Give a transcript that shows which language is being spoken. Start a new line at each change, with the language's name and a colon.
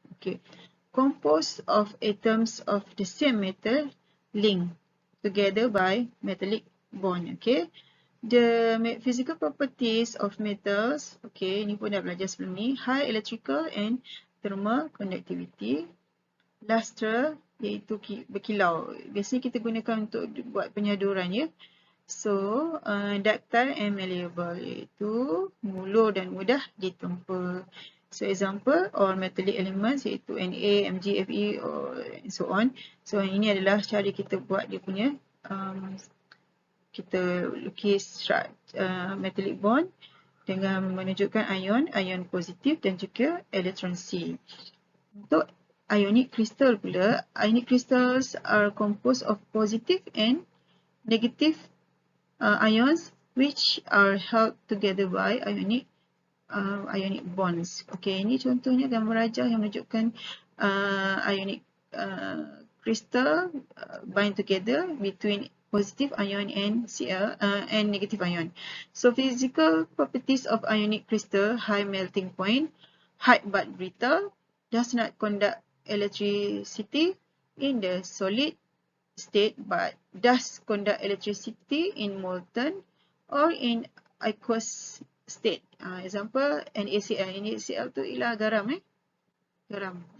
English: Okay, composed of atoms of the same metal linked together by metallic bond. Okay, the physical properties of metals.
Malay: Okay, ini pun dah belajar sebelum ni.
English: High electrical and thermal conductivity.
Malay: Luster iaitu berkilau. Biasanya kita gunakan untuk buat penyaduran ya. So,
English: ductile and malleable
Malay: iaitu mulur dan mudah ditempa.
English: So, example, all metallic elements iaitu Na, Mg, Fe and so on.
Malay: So, ini adalah cara kita buat dia punya, kita lukis metallic bond dengan menunjukkan ion positif dan juga elektron C.
English: Untuk ionic crystal pula, ionic crystals are composed of positive and negative ions which are held together by ionic bonds. Okay,
Malay: ini contohnya gambar rajah yang menunjukkan
English: ionic crystal bind together between positive ion and Cl and negative ion. So physical properties of ionic crystal: high melting point, hard but brittle, does not conduct electricity in the solid state but does conduct electricity in molten or in aqueous state. Example, NaCl.
Malay: NaCl tu ialah garam garam.